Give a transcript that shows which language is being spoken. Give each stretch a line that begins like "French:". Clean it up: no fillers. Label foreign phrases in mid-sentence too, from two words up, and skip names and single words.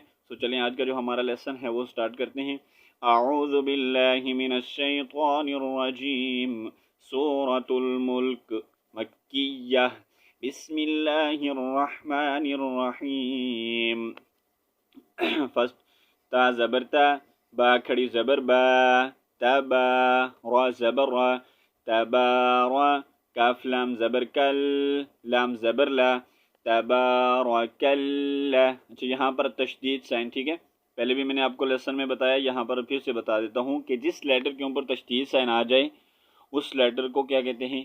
Urdu: تو چلیں آج کا جو ہمارا لیسن ہے وہ سٹارٹ کرتے ہیں.
Arabic: اعوذ باللہ من الشیطان الرجیم.
Urdu: سورۃ الملک مکیہ.
Arabic: بسم اللہ الرحمن الرحیم.
Urdu: فرسٹ تا زبر تا، با کھڑی زبر با، تبا، را زبر را، تبارا، کاف لام زبر کل، لام زبر لا، تبارکل. اچھا یہاں پر تشدید سائن، ٹھیک ہے. پہلے بھی میں نے آپ کو لیسن میں بتایا، یہاں پر پھر سے بتا دیتا ہوں کہ جس لیٹر کے اوپر تشدید سائن آ جائے اس لیٹر کو کیا کہتے ہیں؟